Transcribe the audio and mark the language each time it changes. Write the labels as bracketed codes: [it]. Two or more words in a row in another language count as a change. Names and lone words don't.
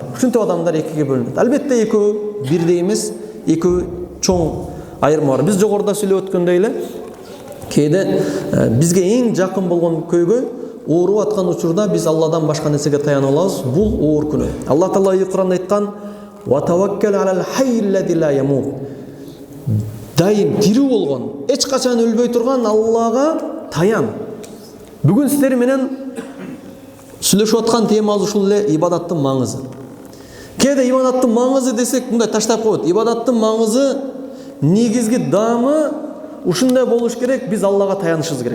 [ky] Ушинтип адамдар экиге бөлүнөт. Албетте экөө бирдей эмес, экөө чоң айырма бар. Биз жогоруда сүйлөп өткөндөй эле, кээде бизге эң жакын болгон көйгөй ооруп аткан учурда биз Алладан башка нерсеге таянып алабыз. Бул оор күнөө. Алла Таала Кур'анда айткан: [ar] "وتوكل على الحي الذي لا يموت." [ky] Дайым тирүү болгон, эч качан өлбөй турган Аллага таян. Бүгүн сиздер менен сүйлөшүп аткан темабыз ушул эле, ибадаттын маңызы. Кээде ибадаттын маңызы десек, мындай таштап коет. Ибадаттын маңызы негизги даамы ушундай болуш керек, биз Аллага таянышыбыз керек.